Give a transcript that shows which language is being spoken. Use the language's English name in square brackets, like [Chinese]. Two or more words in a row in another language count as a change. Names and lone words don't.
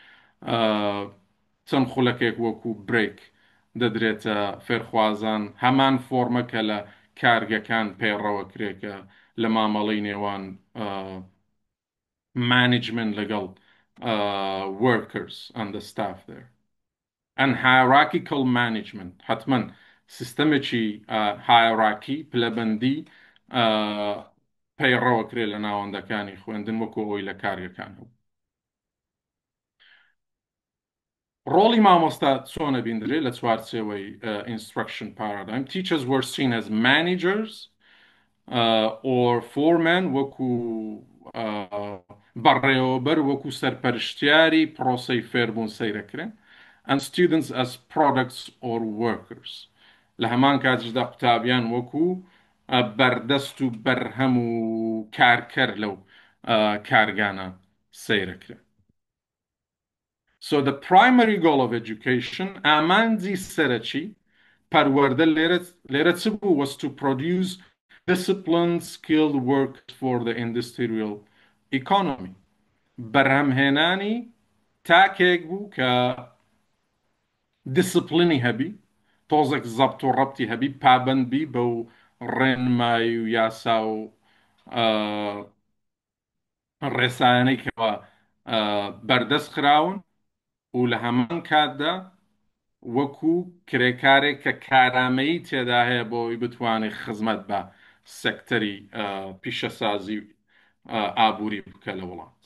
[Central Kurdish] چەند خولەکێک وەکو برێک دەدرێتە فێرخوازان هەمان فۆرمەکە لە کارگەکان پێڕەوە کرێکە لە مامەڵەی نێوان management لەگەڵ [English] workers and the staff there and hierarchical management [Central Kurdish] حتما سیستەمێکی hierarchy پلەبەندی پەیڕەوە کرێ لە ناوەندەکانی خوێندن وەکو ئەوی لە کارگەکان هەبوو. ڕۆڵی مامۆستا چۆنە بیندرێ لە چوارچێوەی [English] instruction paradigm. Teachers were seen as managers or foremen [Central Kurdish] وەکو بەڕێوەبەر وەکو سەرپەرشتیاری پرۆسەی فێربوون سەیرەکرێن [English] and students as products or workers [Central Kurdish] لە هەمان کاتیشدا قوتابیان وەکو بەردەست و بەرهەم و کارکەر لەو کارگانە سەیرەکرێن. [English] So the primary goal of education [Central Kurdish] ئامانجی سەرەکی پەروەردە لێرە چ بوو [English] was to produce disciplined skilled work for the industrial economy [Central Kurdish] بەرهەمهێنانی تاکێک بوو کە دیسپلینی هەبی تۆزێک زەبط و ڕەبتی هەبی پابندبی بەو ڕێنمایی و یاسا و ڕێسایانەی کەەوە بەردەست خراون و لە هەمان کاتدا وەکو کرێکارێک کە کارامەیی تێدا هەیە بۆی بتوانێت خزمەت بە سەکتەری پیشەسازی ئابووری بکە لە وڵات.